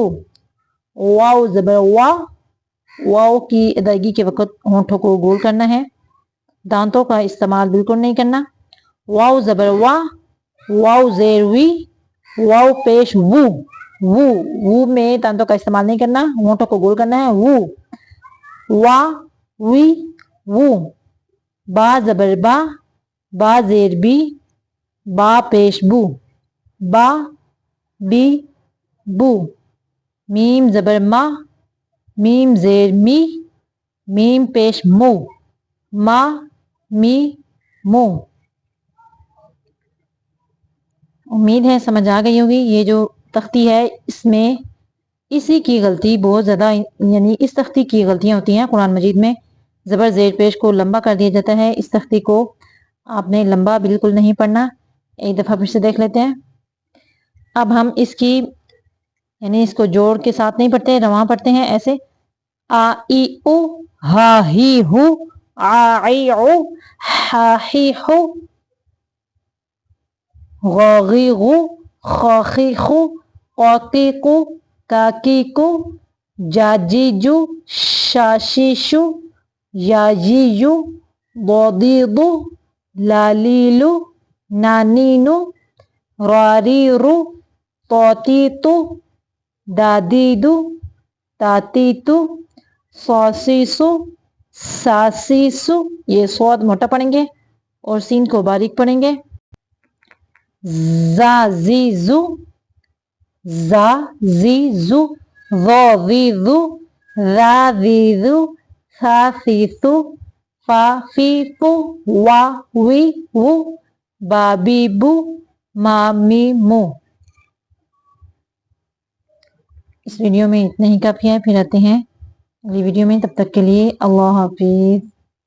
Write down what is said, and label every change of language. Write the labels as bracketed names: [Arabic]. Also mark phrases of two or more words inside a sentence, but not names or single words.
[Urdu] واو زبر واو کی ادائیگی کے وقت ہونٹوں کو گول کرنا ہے دانتوں کا استعمال بالکل نہیں کرنا. واو زبر واو زیر وی واو پیش وو میں دانتوں کا استعمال نہیں کرنا ہونٹوں کو گول کرنا ہے وو وا وی وو. با زبر با زیر بی با پیش با بی بو. میم زبر میم زیر می میم پیش ما می مو. امید ہے سمجھ آ گئی ہوگی. یہ جو تختی ہے اس میں اسی کی غلطی بہت زیادہ یعنی اس تختی کی غلطیاں ہوتی ہیں قرآن مجید میں. زبر زیر پیش کو لمبا کر دیا جاتا ہے. اس تختی کو آپ نے لمبا بالکل نہیں پڑھنا. ایک دفعہ پھر سے دیکھ لیتے ہیں. اب ہم اس کی یعنی اس کو جوڑ کے ساتھ نہیں پڑھتے رواں پڑھتے ہیں ایسے آ ای او ہا ہی ہو آ ای او ہا ہی ہو غاغی غو خاخی خو قاقی کو کاکی کو جاجی جو شاشی شو یاجی یو ضادیدو لالیلو نانینو راریرو طاطیتو دادیدو تاتیتو ساسیسو ساسیسو. یہ صوت موٹا پڑھیں گے اور سین کو باریک پڑھیں گے. زا زی زو زا زی زو ذو زی زو ذا زی زو سا سی سو فا فی فو وا وی وو با بی بو ما می مو. اس ویڈیو میں اتنا ہی کافی ہے. پھر آتے ہیں اگلی ویڈیو میں. تب تک کے لیے اللہ حافظ.